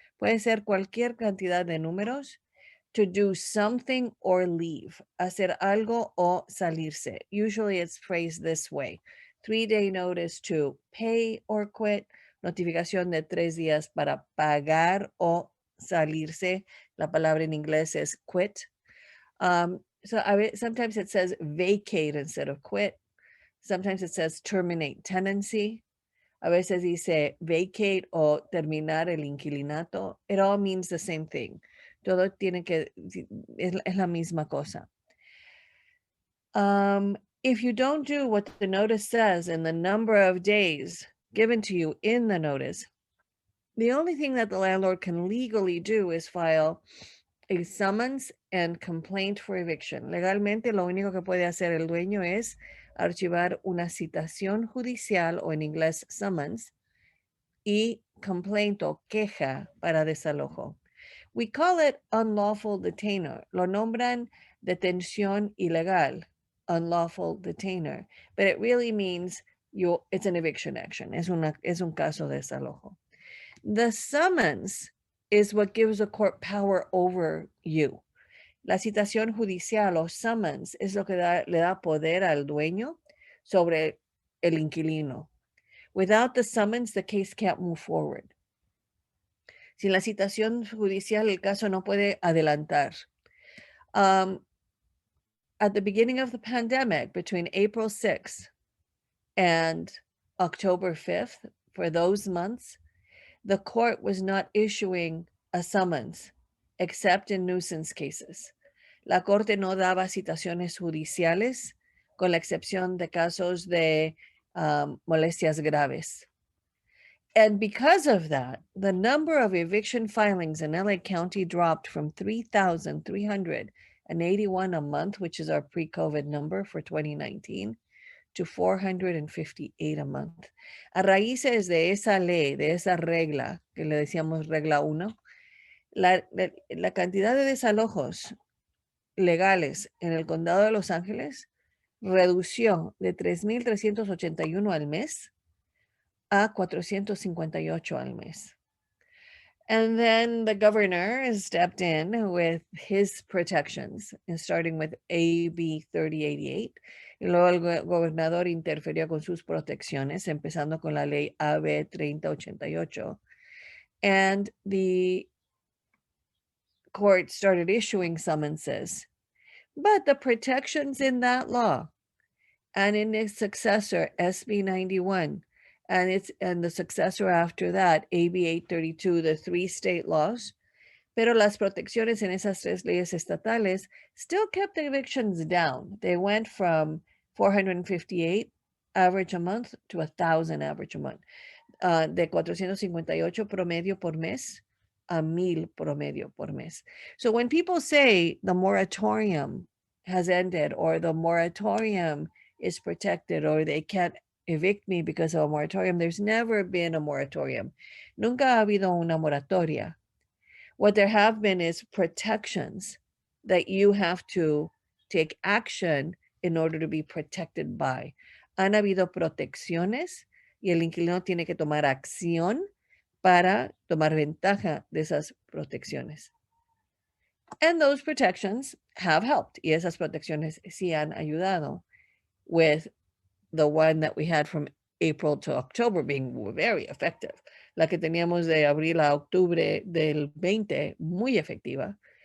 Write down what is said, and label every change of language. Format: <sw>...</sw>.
<es>Puede ser cualquier cantidad de números.</es> <en>To do something or leave.</en> <es>Hacer algo o salirse.</es> <en>Usually it's phrased this way. 3-day notice to pay or quit.</en> <es>Notificación de 3 días para pagar o salirse. La palabra en inglés es quit.</es> <en>Sometimes it says vacate instead of quit. Sometimes it says terminate tenancy.</en> <es>A veces dice vacate o terminar el inquilinato.</es> <en>It all means the same thing.</en> <es>Todo tiene que, es la misma cosa.</es> <en>If you don't do what the notice says in the number of days given to you in the notice, the only thing that the landlord can legally do is file a summons and complaint for eviction.</en> <es>Legalmente, lo único que puede hacer el dueño es archivar una citación judicial o en inglés summons y complaint o queja para desalojo.</es> <en>We call it unlawful detainer.</en> <es>Lo nombran detención ilegal,</es> <en>unlawful detainer, but it really means it's an eviction action.</en> <es>Es un caso de desalojo.</es> <en>The summons is what gives the court power over you.</en> <es>La citación judicial o summons es lo que le da poder al dueño sobre el inquilino.</es> <en>Without the summons, the case can't move forward.</en> <es>Sin la citación judicial, el caso no puede adelantar.</es> <en>At the beginning of the pandemic, between April 6th and October 5th, for those months, the court was not issuing a summons, except in nuisance cases.</en> <es>La corte no daba citaciones judiciales, con la excepción de casos de molestias graves.</es> <en>And because of that, the number of eviction filings in LA County dropped from 3,381 a month, which is our pre-COVID number for 2019, to 458 a month.</en> <es>A raíces de esa ley, de esa regla, que le decíamos regla 1, la cantidad de desalojos legales en el condado de Los Ángeles redució de 3,381 al mes a 458 al mes.</es> <en>And then the governor has stepped in with his protections, and starting with AB 3088.</en> <es>Y luego el gobernador interfirió con sus protecciones, empezando con la ley AB 3088.</es> <en>And the court started issuing summonses. But the protections in that law and in its successor, SB 91, and the successor after that, AB 832, the 3 state laws,</en> <es>pero las protecciones en esas 3 leyes estatales</es> <en>still kept the evictions down. They went from 458 average a month to 1,000 average a month.</en> <es>De 458 promedio por mes a 1,000 promedio por mes.</es> <en>So when people say the moratorium has ended or the moratorium is protected or they can't evict me because of a moratorium, there's never been a moratorium.</en> <es>Nunca ha habido una moratoria.</es> <en>What there have been is protections that you have to take action in order to be protected by.</en> <es>Han habido protecciones y el inquilino tiene que tomar acción para tomar ventaja de esas protecciones.</es> <en>And those protections have helped.</en> <es>Y esas protecciones sí han ayudado,</es> <en>with the one that we had from April to October being very effective.</en> <es>La que teníamos de abril a octubre del 20, muy efectiva.</es>